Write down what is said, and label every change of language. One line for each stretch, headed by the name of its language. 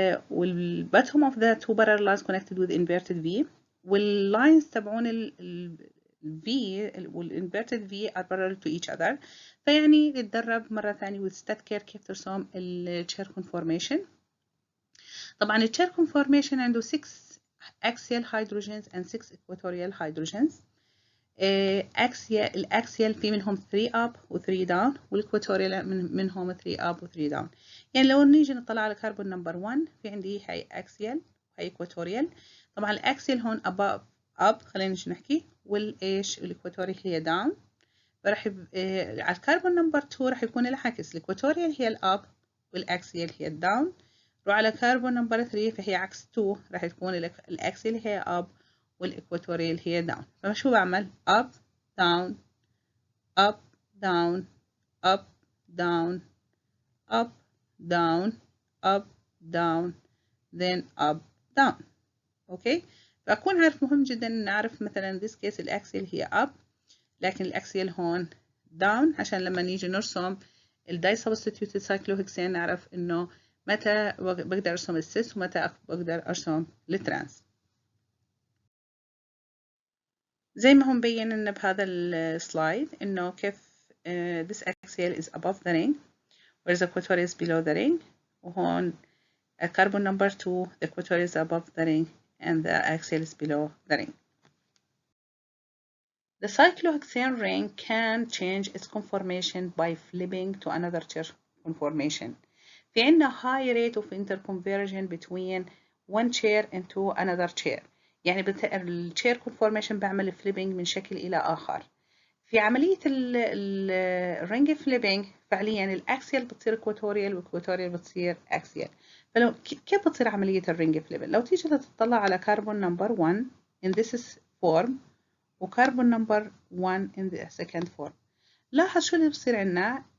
English: والباتهم of the two parallel lines connected with inverted V،
Arabic: واللاينز تبعون ال
English: V والinverted V are parallel to each other.
Arabic: فيعني نتدرب مرة ثانية وتستذكر كيف ترسم الchair conformation. طبعا
English: الchair conformation عنده 6 axial hydrogens and 6 equatorial hydrogens.
Arabic: الاكسيال في منهم 3 up و 3 down، والاكواتوريال منهم 3 up و 3 down. يعني لو نيجي نطلع على كربون نمبر 1 في عندي هاي اكسيال وهي اكواتوريال. طبعا الاكسيال هون above up خلينا نيجي نحكي، والايش الاكواتوريال هي down. فراح على الكربون نمبر 2 راح يكون العكس، الاكواتوريال هي الاب والاكسيال هي الداون. وعلى كربون نمبر 3 فهي عكس 2، راح تكون الاكسيال هي اب والاكواتوريال هي داون. فشو بعمل؟
English: up down up down up down up down up down then up down.
Arabic: اوكي، فأكون عارف مهم جدا ان نعرف مثلا
English: this case
Arabic: الاكسيال هي up لكن الاكسيال هون down، عشان لما نيجي نرسم الداي سبستيتيوتد سايكلوهكسين نعرف انه متى بقدر ارسم السيس ومتى بقدر ارسم الترانس. زي ما هو مبين لنا بهذا السلايد انه كيف
English: this axial is above the ring whereas the equatorial is below the ring،
Arabic: وهون
English: carbon number 2 the equatorial is above the ring and the axial is below the ring. The cyclohexane ring can change its conformation by flipping to another chair conformation.
Arabic: في عندنا
English: high rate of interconversion between one chair into another chair.
Arabic: يعني الchair conformation بعمل flipping من شكل إلى آخر. في عملية الرينج flipping فعليا الأكسيال بتصير equatorial والequatorial بتصير axial. فلو كيف بتصير عملية الرينج flipping؟ لو تيجي تطلع على كربون نمبر 1
English: in this form
Arabic: وكربون نمبر 1
English: in the second form،
Arabic: لاحظ شو اللي بصير عنا.